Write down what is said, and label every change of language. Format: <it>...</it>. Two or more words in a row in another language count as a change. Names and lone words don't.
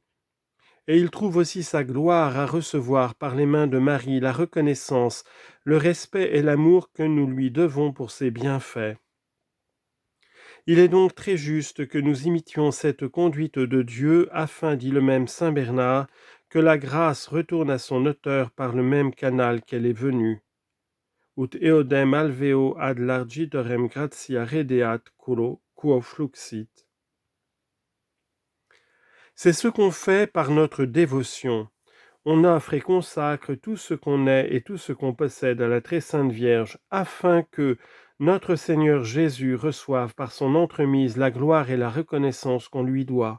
<fr>Et il trouve aussi sa gloire à recevoir par les mains de Marie la reconnaissance, le respect et l'amour que nous lui devons pour ses bienfaits. Il est donc très juste que nous imitions cette conduite de Dieu, afin, dit le même saint Bernard, que la grâce retourne à son auteur par le même canal qu'elle est venue.</fr> <la>Ut eodem alveo ad largitorem gratia redeat quo fluxit.</la> <fr>C'est ce qu'on fait par notre dévotion. On offre et consacre tout ce qu'on est et tout ce qu'on possède à la très sainte Vierge, afin que notre Seigneur Jésus reçoive par son entremise la gloire et la reconnaissance qu'on lui doit.</fr>